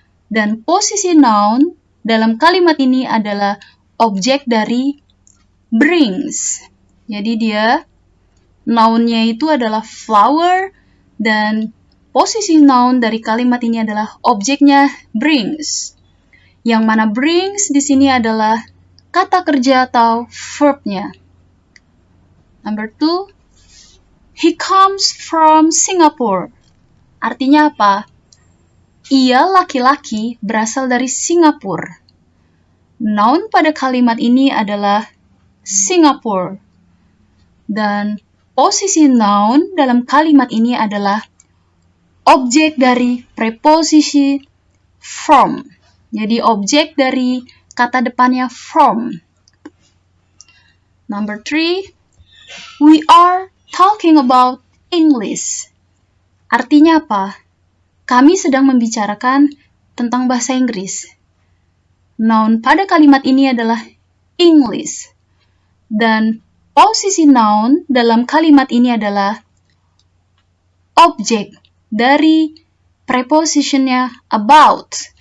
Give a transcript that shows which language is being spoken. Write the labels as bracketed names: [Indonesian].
[Indonesian] Dan posisi noun dalam kalimat ini adalah objek dari brings. Jadi dia, nounnya itu adalah flower, dan posisi noun dari kalimat ini adalah objeknya brings. Yang mana brings di sini adalah kata kerja atau verb-nya. [English] Number 2, he comes from Singapore. [Indonesian] Artinya apa? Ia laki-laki berasal dari Singapura. Noun pada kalimat ini adalah Singapore. Dan posisi noun dalam kalimat ini adalah objek dari preposisi from. Jadi objek dari kata depannya from. [English] Number 3, we are talking about English. [Indonesian] Artinya apa? Kami sedang membicarakan tentang bahasa Inggris. Noun pada kalimat ini adalah English. Dan posisi noun dalam kalimat ini adalah objek dari prepositionnya about.